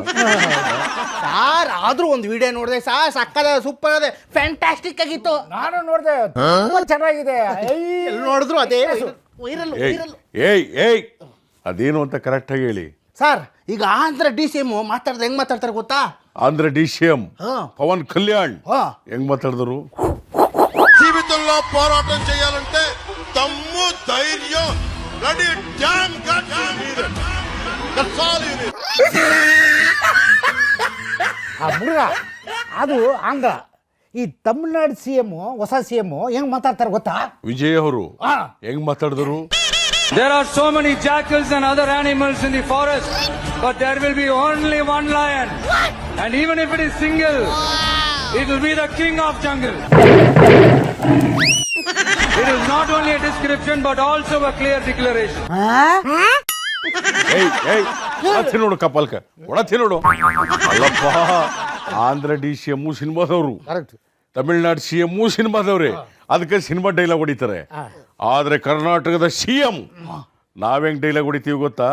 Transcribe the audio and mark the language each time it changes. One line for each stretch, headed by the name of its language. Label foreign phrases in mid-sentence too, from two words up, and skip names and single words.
Kannada: ಸಾರ್ ಆದ್ರೂ ಒಂದು ವಿಡಿಯೋ ನೋಡಿದೆ ಸರ್, ಸಕ್ಕದ ಸೂಪರ್ ಅದೇ, ಫ್ಯಾಂಟಾಸ್ಟಿಕ್ ಆಗಿತ್ತು. ನಾನು ನೋಡಿದೆ, ತುಂಬಾ ಚೆನ್ನಾಗಿದೆ. ಎಲ್ಲಿ ನೋಡಿದ್ರು ಅದೇ ವೈರಲ್ ಏಯ್ ವೈರಲ್. ಏಯ್ ಏಯ್ ಅದೇನು ಅಂತ ಕರೆಕ್ಟಾಗಿ ಹೇಳಿ. ಸರ್ ಈಗ ಆಂಧ್ರ DCM ಮಾತಾಡ್ದೆ ಹೆಂಗ್ ಮಾತಾಡ್ತಾರೆ ಗೊತ್ತಾ? ಆಂಧ್ರ DCM పవన్ కళ్యాణ్ హా.
Telugu: ಹೆಂಗ್ మాట్లాడతారు? జీవితంలో పోరాటం చేయాలంటే దమ్ము ధైర్యం రెడీ
English: damn gut that's all you need.
Kannada: ಆ ಹುಡುಗ ಅದು ಆಂಧ್ರ. ಈ ತಮಿಳ್ನಾಡು CM, ಹೊಸ CM ಹೆಂಗ್ ಮಾತಾಡ್ತಾರೆ ಗೊತ್ತಾ? ವಿಜಯ್ ಅವರು ಹೆಂಗ್ ಮಾತಾಡಿದ್ರು?
English: There are so many jackals and other animals in the forest, but there will be only one lion. And even if it is single, it will be the king of jungle. It is not only a description but also a clear declaration.
Kannada: ಏಯ್ ಏಯ್ ಒಳತಿ ನೋಡು ಕಪಾಲ್ಕ, ಒಳತಿ ನೋಡು. ಅಲ್ಲಪ್ಪ, ಆಂಧ್ರ DCM ಸಿನಿಮಾದವರು, ತಮಿಳ್ನಾಡು CM ಸಿನಿಮಾದವ್ರೆ, ಅದಕ್ಕೆ ಸಿನಿಮಾ ಡೈಲಾಗ್ ಹೊಡಿತಾರೆ. ಆದ್ರೆ ಕರ್ನಾಟಕದ CM ನಾವ್ ಹೆಂಗ್ ಡೈಲಾಗ್ ಹೊಡಿತೀವಿ ಗೊತ್ತಾ?